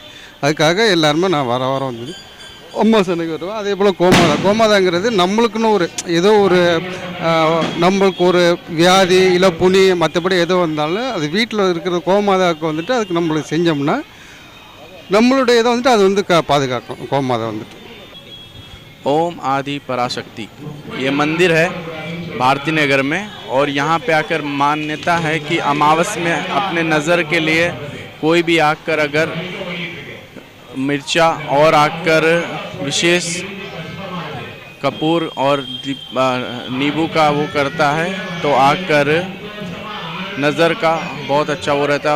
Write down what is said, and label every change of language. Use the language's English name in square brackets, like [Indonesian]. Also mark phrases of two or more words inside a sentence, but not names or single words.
[Tamil] அதுக்காக எல்லாருமே நான் வாரம் வந்துட்டு அமாவாசை அன்னைக்கு வருவோம். அதே போல் கோமாதாங்கிறது நம்மளுக்குன்னு ஒரு ஏதோ ஒரு நம்மளுக்கு ஒரு வியாதி இல்லை புனி மற்றபடி எதோ வந்தாலும் அது வீட்டில் இருக்கிற கோமாதாவுக்கு வந்துட்டு அதுக்கு நம்மளுக்கு செஞ்சோம்னா நம்மளுடைய இதை வந்துட்டு அது வந்து பாதுகாக்கும் கோமாதா வந்துட்டு. [Hindi] ओम आदि पराशक्ति ये मंदिर है भारती नगर में और यहाँ पे आकर मान्यता है कि अमावस में अपने नज़र के लिए कोई भी आकर अगर मिर्चा और आकर विशेष कपूर और नींबू का वो करता है तो आकर नज़र का बहुत अच्छा वो रहता है।